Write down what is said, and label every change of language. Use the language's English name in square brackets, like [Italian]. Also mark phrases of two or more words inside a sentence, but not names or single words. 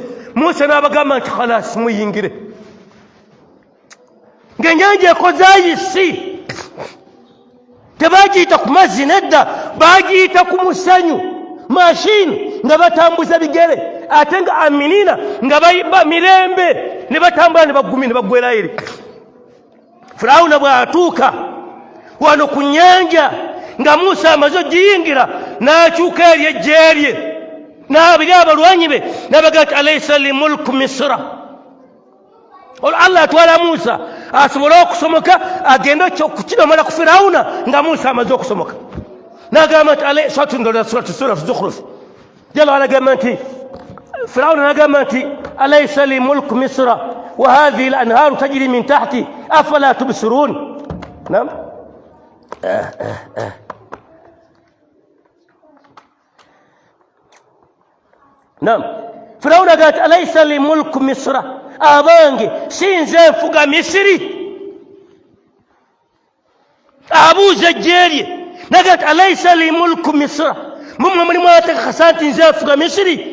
[Ganda] Musa n'abagamba nti khalas muyingire. Ng'ennyanja ekoze ayisi, tebagiyita ku mazzi nedda, bagiyita ku musenyu mashini nga batambuza bigere, ate nga aminina nga bayimba mirembe ne batambula ne bagumi ne bagwera eri. Firawuna bw'atuuka wano ku nnyanja nga Musa amaze ogiyingira n'akyuka eri ejje lye n'abiri abalwanyi be n'abaga nti [Arabic] أليس لي ملك مصر. [Ganda] Allah atwala Musa asobole okusomoka agende okukidomala ku Firawuna nga Musa amaze okusomoka. N'agamba nti [Arabic] سورة الزخرف جل وعلا [Ganda] agamba nti Firawuna n'agamba nti [Arabic] أليس لي ملك مصر وهذه الأنهار تجري من تحتي أفلا تبصرون. [Ganda] Naam. Naam. Firawuna agamba nti [Arabic] أليس لي ملك مصر, [Ganda] abange sinze nfuga Misiri. Abuuza ejje lye n'agamba nti [Arabic] أليس لي ملك مصر, [Ganda] mumwe mulimu abategekasa nti nze nfuga Misiri.